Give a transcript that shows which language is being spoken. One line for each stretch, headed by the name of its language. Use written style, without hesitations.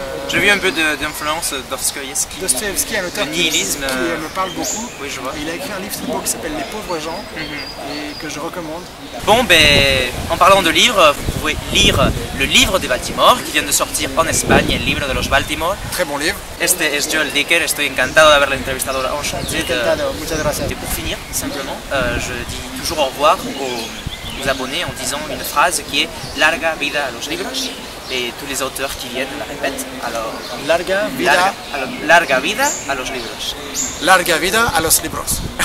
French: J'ai vu un peu d'influence Dostoïevski. Dostoïevski est un auteur le nihilisme, qui me parle beaucoup. Oui, je vois. Il a écrit un livre très beau qui s'appelle Les pauvres gens et que je recommande. Bon, ben, en parlant de livres, vous pouvez lire le livre de Baltimore qui vient de sortir en Espagne,
Spanish: el libro de los Baltimore.
French: Très bon livre.
Spanish: Este es Joel Dicker, estoy encantado de haberle entrevistado, enchanté. Muchas gracias.
French: Et pour finir, simplement, je dis toujours au revoir aux abonnés en disant une phrase qui est
Spanish: Larga vida a los libros.
French: Et tous les auteurs qui viennent la répètent. Alors,
Spanish: larga vida a los libros. Larga vida a los libros.